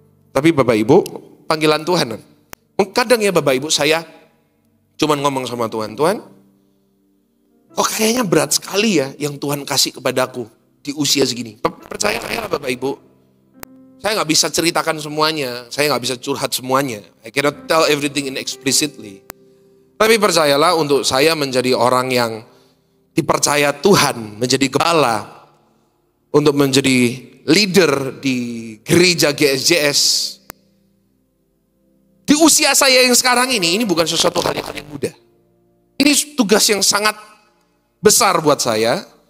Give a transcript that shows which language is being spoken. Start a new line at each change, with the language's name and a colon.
Indonesian: Tapi Bapak Ibu, panggilan Tuhan. Kadang ya Bapak Ibu, saya cuman ngomong sama Tuhan. Tuhan, kok kayaknya berat sekali ya yang Tuhan kasih kepadaku di usia segini. Percaya saya lah Bapak Ibu. Saya nggak bisa ceritakan semuanya. Saya nggak bisa curhat semuanya.
English: I cannot tell everything in explicitly.
Indonesian: Tapi percayalah, untuk saya menjadi orang yang dipercaya Tuhan, menjadi kepala, untuk menjadi leader di gereja GSJS. Di usia saya yang sekarang ini bukan sesuatu hal yang mudah. Ini tugas yang sangat besar buat saya.